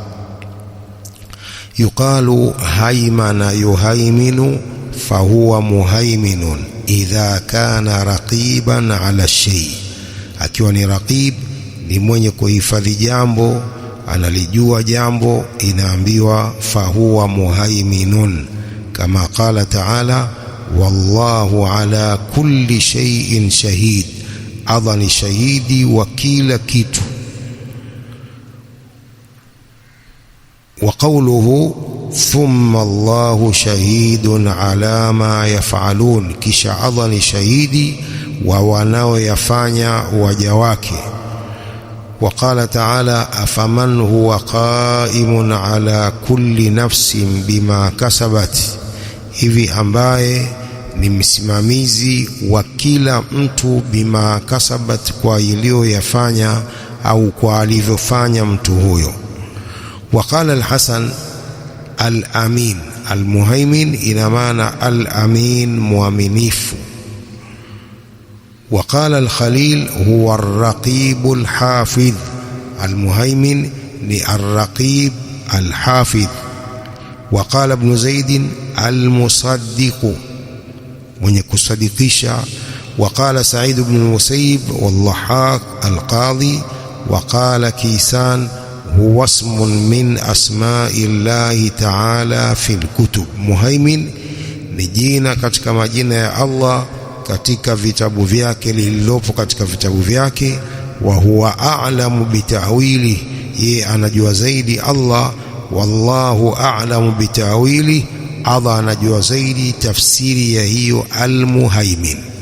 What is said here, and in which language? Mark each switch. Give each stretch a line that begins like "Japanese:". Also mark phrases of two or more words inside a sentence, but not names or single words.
Arabic: يقال هيمن يهيمن فهو مهيمن إذا كان رقيبا على شيء,
Swahili: akiwa ni raqib ni mwenye kuhifadhi jambo, analijua jambo, inaambiwa
Arabic: فهو مهيمن, kama قال تعالى والله على كل شيء شهيد,
Swahili: Allah ni shahidi wa kila kitu.
Arabic: وقوله ثم الله شهيد على ما يفعلون,
Swahili: kisha Allah ni shahidi wa wanaoyafanya waja wake.
Arabic: وقال تعالى أفمن هو قائم على كل نفس بما كسبت,
Swahili: hivi ambaye ni msimamizi wa kila mtu
Arabic: بما كسبت,
Swahili: kwa iliyoyafanya au kwa alivyofanya mtu huyo.
Arabic: وقال الحسن: الأمين المهيمن
Swahili: ina maana
Arabic: al-amin, muaminifu. وقال الخليل: هو الرقيب الحافظ. المهيمن ni الرقيب الحافظ. وقال ابن زيد: المصدق,
Swahili: mwenye kusadikisha.
Arabic: وقال سعيد بن المسيب والضحاك القاضي. وقال كيسان: هو اسم من أسماء الله تعالى في الكتب.
Swahili: muhaimin ni jina katika majina ya Allah katika vitabu vyake, lililopo katika vitabu vyake.
Arabic: وهو أعلم بالتأويل,
Swahili: yeye anajua zaidi Allah.
Arabic: والله أعلم بالتأويل,
Swahili: Allah anajua zaidi tafsiri ya hiyo al-muhaimin.